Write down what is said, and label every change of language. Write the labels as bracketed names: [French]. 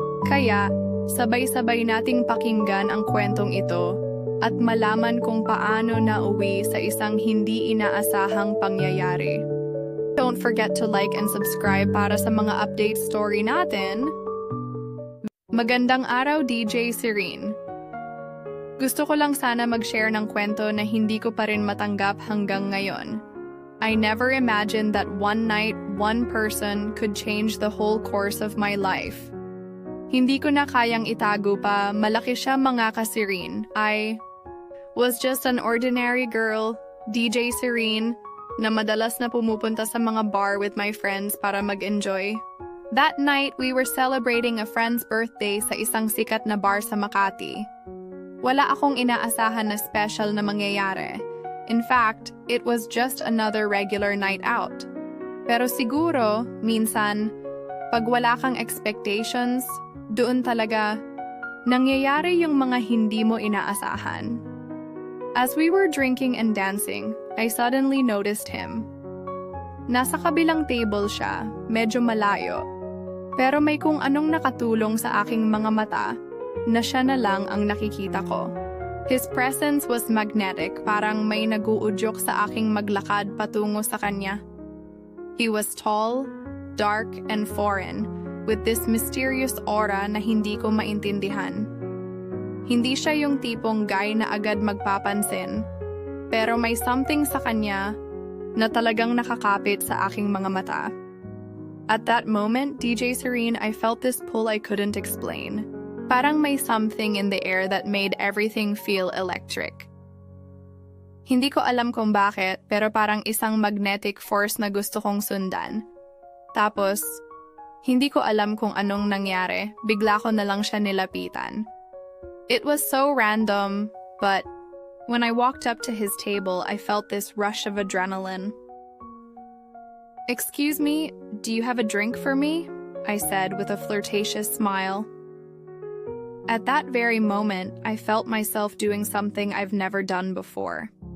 [Filipino] Kaya, sabay-sabay nating pakinggan ang kwentong ito at malaman kung paano nauwi sa isang hindi inaasahang pangyayari. [English] Don't forget to like and subscribe [Filipino] para sa mga update story natin. Magandang araw, DJ Serene. Gusto ko lang sana mag-share ng kwento na hindi ko pa rin matanggap hanggang ngayon. [English] I never imagined that one night, one person could change the whole course of my life. [Filipino] Hindi ko na kayang itago pa, malaki siya mga ka-Serene. [English] I was just an ordinary girl, DJ Serene, [Filipino] na madalas na pumupunta sa mga bar [English] with my friends [Filipino] para mag-enjoy. [English] That night, we were celebrating a friend's birthday [Filipino] sa isang sikat na bar sa Makati. Wala akong inaasahan na special na mangyayari. [English] In fact, it was just another regular night out. [Filipino] Pero siguro, minsan, pag wala kang expectations, doon talaga nangyayari yung mga hindi mo inaasahan. [English] As we were drinking and dancing, I suddenly noticed him. [Filipino] Nasa kabilang table siya, medyo malayo. Pero may kung anong nakatulong sa aking mga mata na siya na lang ang nakikita ko. [English] His presence was magnetic, [Filipino] parang may naguudyok sa aking maglakad patungo sa kanya. [English] He was tall, dark, and foreign, with this mysterious aura [Filipino] na hindi ko maintindihan. Hindi siya yung tipong guy na agad magpapansin, pero may something sa kanya na talagang nakakapit sa aking mga mata. [English] At that moment, DJ Serene, I felt this pull I couldn't explain. [Filipino] Parang may [English] something in the air that made everything feel electric. [Filipino] Hindi ko alam kung bakit, pero parang isang magnetic force na gusto kong sundan. Tapos, hindi ko alam kung anong nangyari, bigla ko na lang siya nilapitan. [English] It was so random, but when I walked up to his table, I felt this rush of adrenaline. "Excuse me, do you have a drink for me?" I said with a flirtatious smile. At that very moment, I felt myself doing something I've never done before.